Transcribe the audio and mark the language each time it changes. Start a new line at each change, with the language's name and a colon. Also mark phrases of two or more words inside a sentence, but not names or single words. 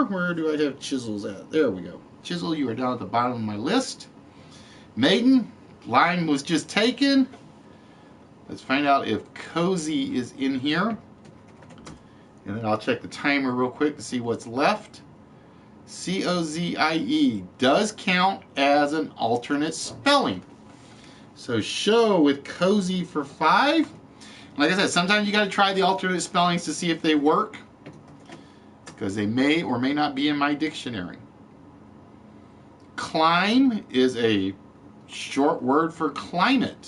English: Where do I have chisels at? There we go. Chisel, you are down at the bottom of my list. Maiden, lime was just taken. Let's find out if cozy is in here. And then I'll check the timer real quick to see what's left. C-O-Z-I-E does count as an alternate spelling. So show with cozy for 5. Like I said, sometimes you got to try the alternate spellings to see if they work, because they may or may not be in my dictionary. Climb is a short word for climate.